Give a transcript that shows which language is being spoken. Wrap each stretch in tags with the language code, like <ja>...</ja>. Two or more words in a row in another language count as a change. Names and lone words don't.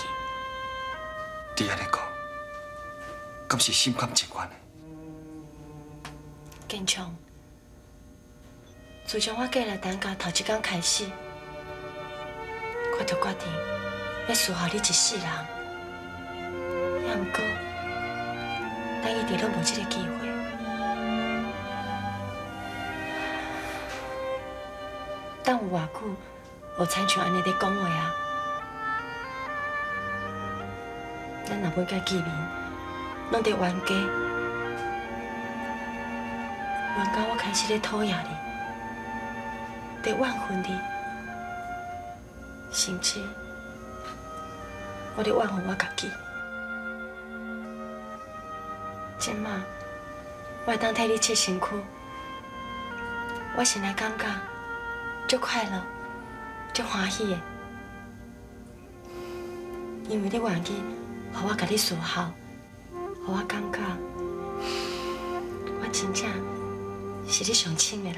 <nan>你安尼讲，敢是心甘情愿的？建昌，自从我嫁来陈家头一天开始，我就决定要伺候你一世人。也毋过，咱一直拢无这个机会。等有偌久，无亲像安尼咧讲话啊！咱若每甲见面，拢伫冤家，冤到我开始咧讨厌你，伫怨恨你，甚至我伫怨恨我家己。即马我会当替你切身躯，我心内感觉足快乐、足欢喜的，因为你愿意，互我甲你伺候，互我感觉我真正是你上亲的人。</nan>